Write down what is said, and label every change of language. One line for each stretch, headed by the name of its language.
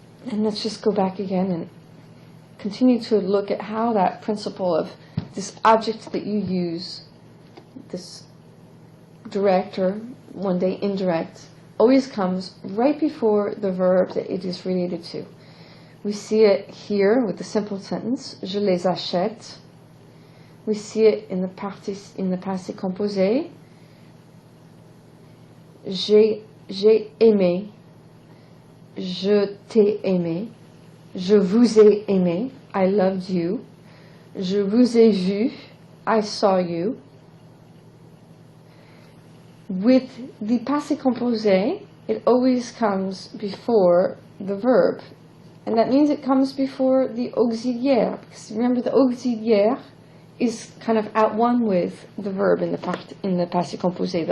English: And let's just go back again and continue to look at how that principle of this object that you use, this direct or one day indirect, always comes right before the verb that it is related to. We see it here with the simple sentence,
French: je les achète.
English: We see it in the passé composé,
French: j'ai aimé, je t'ai aimé,
English: je vous ai aimé, I loved you,
French: je vous ai vu,
English: I saw you. With the passé composé, it always comes before the verb, and that means it comes before the auxiliaire, because remember the auxiliaire is kind of at one with the verb in the passé composé.